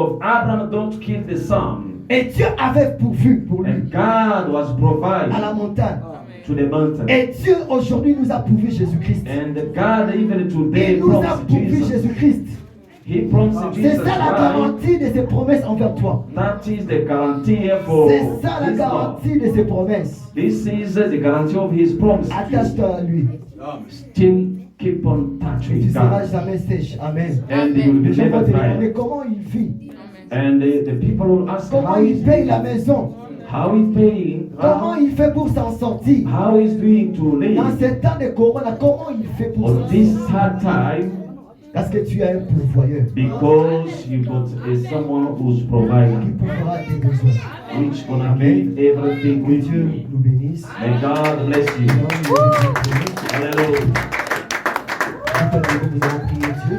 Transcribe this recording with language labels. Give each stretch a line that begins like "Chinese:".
English: Abraham don't kill the son.
French: Et Dieu avait pourvu pour lui.
English: And God was
French: À la
English: providing
French: montagne.
English: to the mountain.
French: Et Dieu aujourd'hui nous a pourvu Jésus-Christ.
English: And God even today
French: Il nous a
English: promised
French: pourvu
English: Jesus.
French: Jésus-Christ.
English: He promised
French: C'est
English: Jesus
French: ça la
English: Christ.
French: garantie de ses promesses envers toi.
English: That is the guarantee for
French: C'est ça la
English: his love.
French: garantie de ses promesses.
English: This is the guarantee of his promise.
French: Attache-toi à lui.
English: Still keep on
French: Et
English: touching
French: tu seras
English: God.
French: jamais sèche. Amen.
English: And you will
French: Les
English: be
French: gens vont
English: never
French: te demander
English: dry.
French: comment il vit.
English: And the people will ask
French: Comment il
English: is
French: paye la maison.
English: how is paying,
French: Comment il fait pour s'en sortir.
English: how is doing to live
French: ces temps de corona, comment il fait pour
English: on
French: s'en
English: this
French: sortir.
English: hard time
French: Parce que tu es un pourvoyeur
English: because you got someone who's
French: qui
English: providing,
French: pourvoira tes besoins.
English: which gonna give everything
French: Que
English: with
French: Dieu
English: you.
French: nous bénisse.
English: May God bless you. Hallelujah.
French: Nous allons prier Dieu.